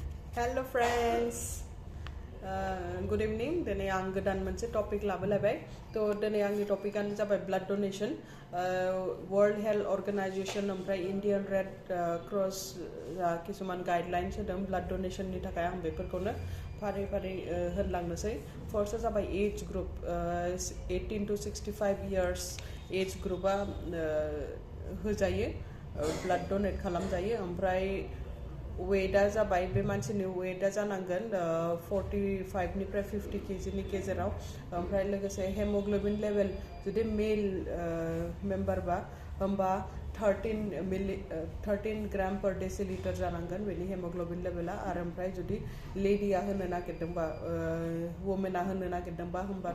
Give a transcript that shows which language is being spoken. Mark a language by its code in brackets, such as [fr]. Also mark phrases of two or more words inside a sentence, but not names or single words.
[en] Hello friends, good evening. Today I am going to topic topic blood donation. [brx] World Health Organization ओमफ्राय Indian Red Cross किसुमान guidelines होदों [en] blood donation [brx] नि थाखाय आं बेफोरखौनो फारि फारि होनलांनोसै. First जाबाय [en] age group 18 to 65 years age group [brx] होजायो [en] blood donate [brx] खालामजायो ओमफ्राय वेटआ जाबाय बे मानसिनि वेटआ जानांगोन 45 निफ्राय 50 kg नि गेजेराव ओमफ्राय लोगोसे [en] hemoglobin level [brx] जुदि मेल मेम्बारबा होमबा 13 [en] gram per deciliter [brx] जानांगोन बेनि हेमोग्लोबिन लेभेला आरो ओमफ्राय जुदि लेडीआ होनो नागिरदोंबा वुमेनआ होनो नागिरदोंबा होमबा